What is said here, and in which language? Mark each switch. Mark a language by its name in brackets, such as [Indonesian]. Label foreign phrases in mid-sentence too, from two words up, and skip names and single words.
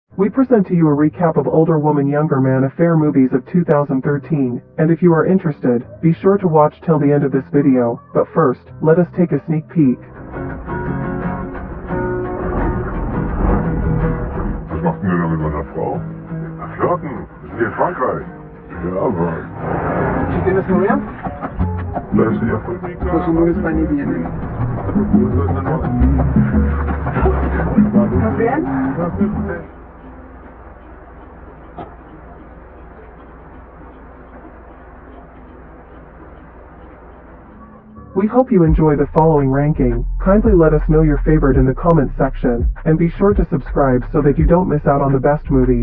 [English] We present to you a recap of Older Woman Younger Man affair movies of 2013, and if you are interested, be sure to watch till the end of this video, but first, let us take a sneak peek. [German] Was macht denn der mit meiner Frau? Flirten, wir sind hier in Frankreich. Ja, aber... [Spanish] ¿Sí tienes novia? [German] Da ist sie ja von Mika. [Spanish] Pues su novia está ni viene. ¿Estás bien? [English] We hope you enjoy the following ranking. Kindly let us know your favorite in the comments section, and be sure to subscribe so that you don't miss out on the best movies.